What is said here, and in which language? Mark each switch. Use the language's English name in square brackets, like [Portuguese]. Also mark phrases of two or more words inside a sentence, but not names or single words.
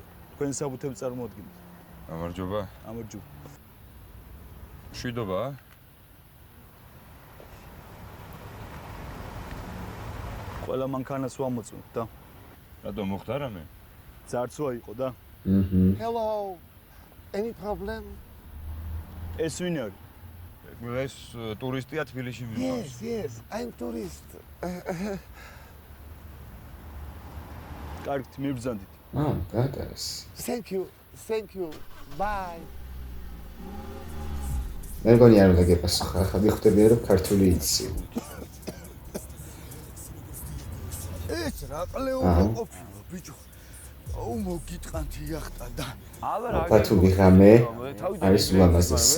[Georgian] თქვენ საბუთებს წარმოადგენთ. გამარჯობა. გამარჯობა. მშვიდობა? ყველა მანქანას ვამოწმოთ და რატომ მოხდა რამე? ძარცვა იყო და [English] Hello. Any problem? [Georgian] ეს ვინ არის? ეს ტურისტია თბილისში მიყავს. [English] Yes, I'm tourist. [Georgian] კარგით, მიბრძანდით. გატარეს. [English] Thank you. Bye. [Georgian] მე მგონი არ უნდა გეპასუხა, ახლა მიხვდები რომ ქართული იცი. ეს რა ყლეობა ყოფილა ბიჭო აუ მოგიტყანთ იახტა და ბათუმი ღამე არის ულამაზესი